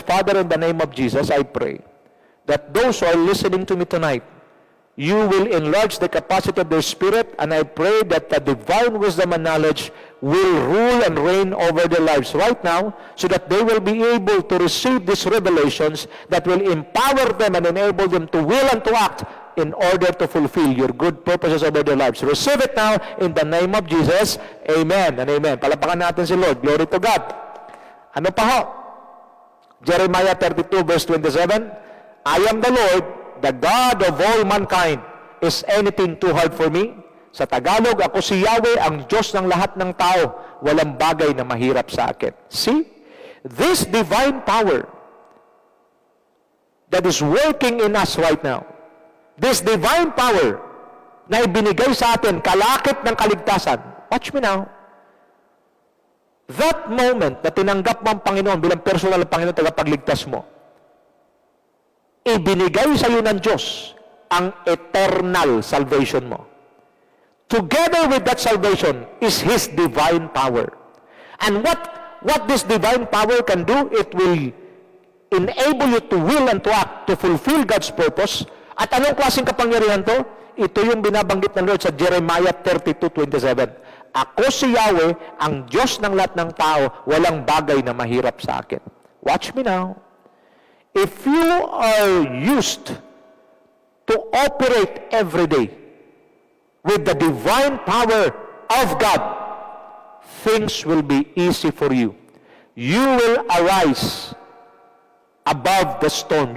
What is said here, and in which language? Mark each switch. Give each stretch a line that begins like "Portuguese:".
English: Father, in the name of Jesus, I pray that those who are listening to me tonight, you will enlarge the capacity of their spirit, and I pray that the divine wisdom and knowledge will rule and reign over their lives right now, so that they will be able to receive these revelations that will empower them and enable them to will and to act in order to fulfill your good purposes over their lives. Receive it now in the name of Jesus. Amen and amen.
Filipino: Palapakan natin si Lord.
English: Glory to God.
Filipino: Ano pa ho?
English: Jeremiah 32 verse 27, I am the Lord, the God of all mankind. Is anything too hard for me?
Filipino: Sa Tagalog, ako si Yahweh, ang Diyos ng lahat ng tao. Walang bagay na mahirap sa akin.
English: See? This divine power that is working in us right now, this divine power
Filipino: na ibinigay sa atin, kalakip ng kaligtasan.
English: Watch me now. That moment
Filipino: na tinanggap mo ang Panginoon bilang personal na Panginoon tagapagligtas mo, ibinigay sa iyo ng Diyos ang eternal salvation mo.
English: Together with that salvation is His divine power. And what this divine power can do, it will enable you to will and to act, to fulfill God's purpose.
Filipino: At anong klaseng kapangyarihan to? Ito yung binabanggit ng Lord sa Jeremiah 32:27. Ako si Yahweh, ang Diyos ng lahat ng tao, walang bagay na mahirap sa akin.
English: Watch me now. If you are used to operate every day with the divine power of God, things will be easy for you. You will arise above the storm.